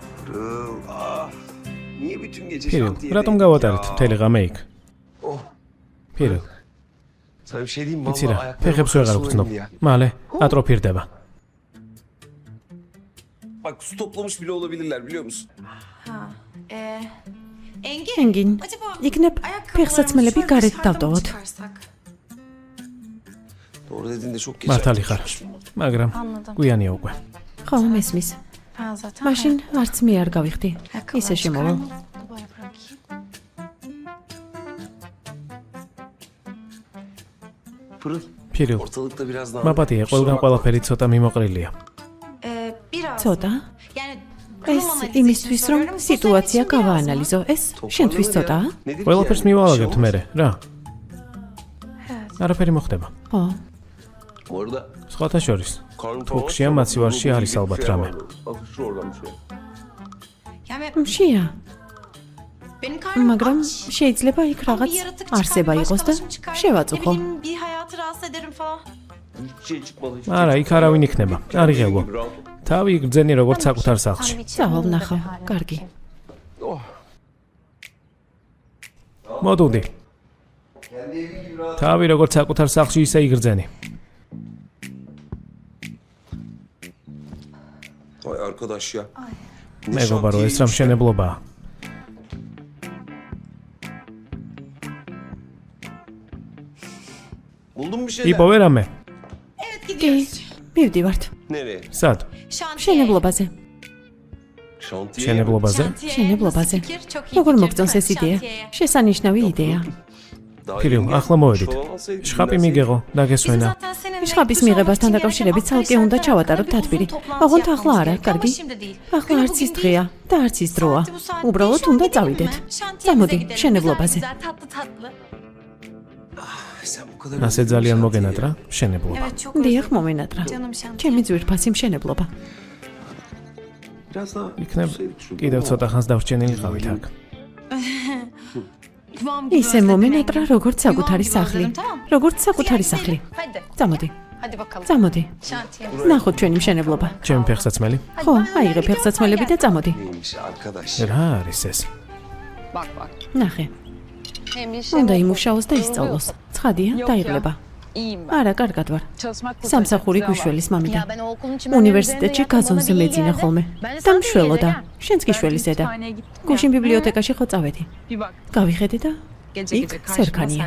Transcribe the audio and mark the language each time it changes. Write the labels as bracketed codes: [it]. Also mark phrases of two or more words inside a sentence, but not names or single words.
[ka] Piril, ratom გავატარეთ მთელი ღამე იქ. Piril. იცი რა, ფეხებს ვეღარ ვგრძნობ. მალე ატროფირდება. [tr] Bak su toplamış bile olabilirler biliyor musun? [ka] Engin, იქნებ ფეხსაცმელები გარეთ დავტოვოთ. [tr] Doğru dediğinde çok geç. [ka] მართალი ხარ, მაგრამ გვიანია უკვე. ხო, მესმის. მაშინ არც მე არ გავიხდი. ისე შემოვალ. Pırıl. Piril, [tr] Ortalıkta biraz daha. [ka] მაპატია, ყველგან ყველაფერი ცოტა მიმოყრილია. ცოტა? ეს იმისთვის რომ სიტუაცია გავაანალიზო, ეს შენთვის ცოტაა? ყველაფერს მივალაგებთ მერე, რა? არაფერი მოხდება. ხო. [tr] Orada. [ka] სხვათა შორის, [tr] Karnım [ka] თურქშია მაცივარში არის ალბათ რამე. [tr] Bak şu oradan bir şey. [ka] მშია. მაგრამ შეიძლება იქ რაღაც არსება იყოს და შევაწუხო. [tr] Hiçbir şey çıkmadı. Hiçbir [ka] არა, იქ არავინ იქნება. არი ღელო. თავი გძენი როგორც საკუთარ სახლში. წავალ ნახავ, კარგი. მოდუდი. თავი როგორც საკუთარ სახლში ისე იგრძენი. [tr] Vay arkadaş ya. [ka] მეგობარო, ეს რა მშენებლობაა. [tr] Buldun mu bir şeyler? [ka] იპოვე რამე? კი, მივდივართ. [tr] Nereye? [ka] სად? მშენებლობაზე. [tr] Şantiye. [ka] მშენებლობაზე? მშენებლობაზე. როგორ მოგწონს ეს იდეა? შესანიშნავი იდეა. Piril, ახლა მოვედით. შხაპი მიგეღო, დაგესვენა. შხაპის მიღებასთან დაკავშირებით ცალკე უნდა ჩავატაროთ თათბირი. ოღონდ ახლა არა, კარგი? ახლა არც ის დღეა და არც ის დროა. უბრალოდ უნდა წავიდეთ. წამოდი, მშენებლობაზე. [tr] Sen bu kadar. [ka] ასე ძალიან მოგენატრა მშენებლობა. დიახ, მომენატრა. ჩემი ძვირფასი მშენებლობა. [tr] Biraz daha. [ka] იქნებ კიდევ ცოტა ხანს დავრჩენილიყავით აქ. ისე მომენატრა, როგორც საკუთარი სახლი. როგორც საკუთარი სახლი. წამოდი. წამოდი. ნახოთ ჩვენი მშენებლობა. ჩემი ფეხსაცმელი? ხო, აიღე ფეხსაცმელები და წამოდი. [tr] Neymiş arkadaş? [ka] რა არის ეს? ნახე. უნდა იმუშაოს და ისწავლოს. ცხადია, დაიღლება. არა, კარგად ვარ. სამსახური გვიშველის მამიდა. უნივერსიტეტში გაზონზე მეძინა ხოლმე. და მშველოდა. შენც გიშველის დედა. გუშინ ბიბლიოთეკაში ხო წავედი. გავიხედე და იქ სერქანია.